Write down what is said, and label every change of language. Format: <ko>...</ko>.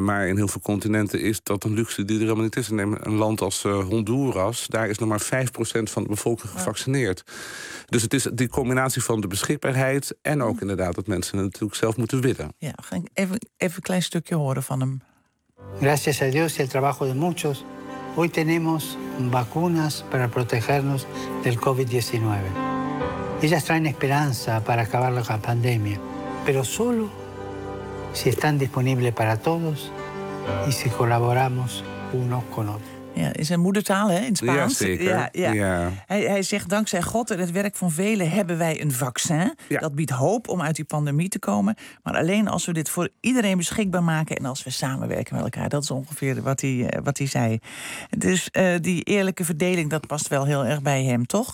<nl>Maar in heel veel continenten is dat een luxe die er helemaal niet is. Neem een land als Honduras, daar is nog maar 5% van de bevolking gevaccineerd. Ja. Dus het is die combinatie van de beschikbaarheid en ook inderdaad dat mensen het natuurlijk zelf moeten willen. Ja, ga ik even een klein stukje horen van hem.</nl> <es>Gracias a Dios y el trabajo de muchos, hoy tenemos vacunas para protegernos del COVID-19. Ellas traen esperanza para acabar la pandemia, pero solo si están disponibles para todos y si colaboramos uno con otro.</es> <nl>Ja, in zijn moedertaal, hè, in Spaans. Jazeker. Ja. Hij zegt, dankzij God en het werk van velen hebben wij een vaccin. Ja. Dat biedt hoop om uit die pandemie te komen. Maar alleen als we dit voor iedereen beschikbaar maken en als we samenwerken met elkaar. Dat is ongeveer wat hij zei. Dus die eerlijke verdeling, dat past wel heel erg bij hem, toch?</nl>